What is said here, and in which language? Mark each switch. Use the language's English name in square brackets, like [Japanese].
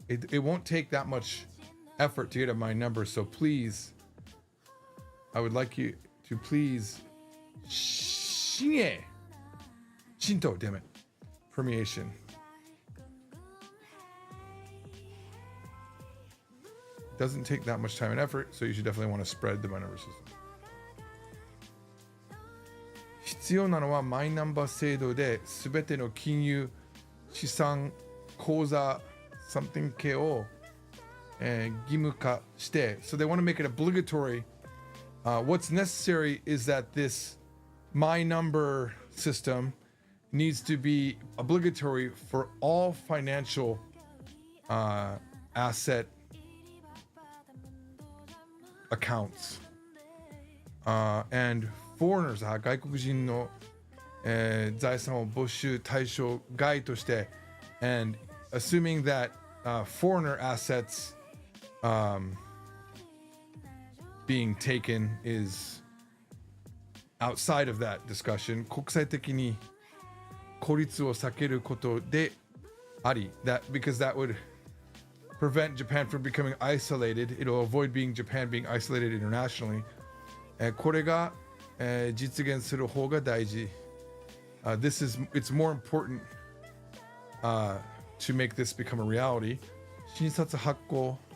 [English] It won't take that much effort to get at my number, so please, I would like you to please Shinto, damn it. Permeation. Doesn't take that much time and effort, so you should definitely want to spread the My Number system. [Japanese] 必要なのはマイナンバー制度で全ての金融資産口座 something 系を、義務化して [English] so they want to make it obligatory. What's necessary is that this My Number system needs to be obligatory for all financial asset accounts. And foreigners [Japanese] 外国人の、財産を没収対象外として [English] and assuming that foreigner assets being taken is outside of that discussion [Japanese] 国際的に孤立を避けることであり [English] that because that would prevent Japan from becoming isolated. It'll avoid Japan being isolated internationally. [Japanese] これが実現する方が大事。 [English] It's more important to make this become a reality. 新札発行